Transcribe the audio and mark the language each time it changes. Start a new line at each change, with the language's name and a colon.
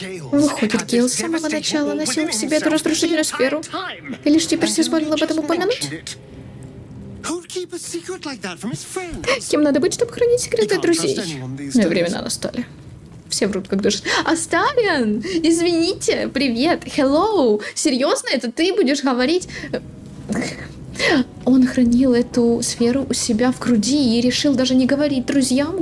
Russian: Выходит, Гейл с самого начала носил в себе эту разрушительную сферу. И лишь теперь соизволил об этом упомянуть?
English: Who'd keep a secret like that from his friends?
Russian: Кем надо быть, чтобы хранить секреты от друзей? Времена настали. Все врут, как дышат. Астариан! Извините! Привет!
English: Hello!
Russian: Серьезно? Это ты будешь говорить? Он хранил эту сферу у себя в груди и решил даже не говорить друзьям?